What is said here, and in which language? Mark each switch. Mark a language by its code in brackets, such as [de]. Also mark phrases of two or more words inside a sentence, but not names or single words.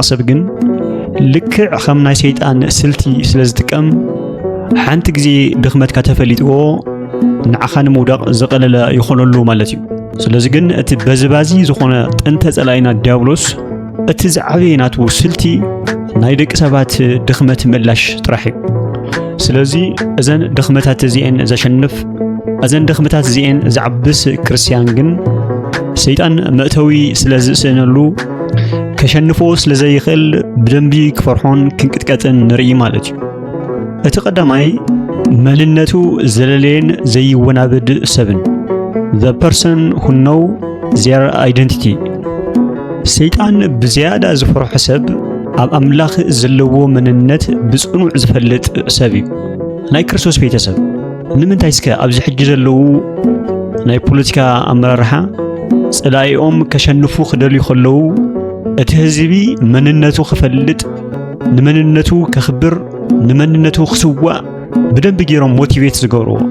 [ti] ሰብ ግን ልክዕ ከም ናይ ሰይጣን ስልቲ ስለ ዝጥቀም ሓንቲ ግዜ ድኽመትካ ተፈሊጥዎ ንዓኻ ንምውዳቕ ዘቐለለ ይኾነሉ ማለት እዩ። ስለዚ ግን እቲ በዝባዚ ዝኾነ ጥንተ ጸላኢና ዲያብሎስ እቲ ዝዓበየ ናቱ ስልቲ ናይ ደቂ ሰባት ድኽመት ምላሽ ጥራሕ እዩ። ስለዚ እዘን ድኽመታት እዚአን ዘሸንፍ እዘን ድኽመታት እዚአን ዝዓብስ ክርስቲያን ግን ሰይጣን መእተዊ ስለ ዝእስነሉ ከሸንፎ ስለ ዘይኽእል ብደንቢ ክፈርሖን ክንቅጥቀጥን ንርኢ ማለት እዩ። እቲ ቀዳማይ መንነቱ ዘለለየን ዘይወናብድ ሰብን [en] the person who know their identity። [ti] ሰይጣን ብዝያዳ ዝፈርሖ ሰብ ኣብ ኣምላኽ ዘለዎ መንነት ብጽኑዕ ዝፈልጥ ሰብ እዩ። ናይ ክርስቶስ ቤተሰብ ንምንታይ እስከ ኣብዚ ሕጂ ዘለዉ ናይ ፖለቲካ ኣመራርሓ ጸላኢኦም ከሸንፉ ክደልዩ ከለዉ እቲ ህዝቢ መንነቱ ክፈልጥ ንመንነቱ ከኽብር ንመንነቱ ክስዋዕ ብደንብ ገይሮም ሞቲቬት ዝገብርዎ?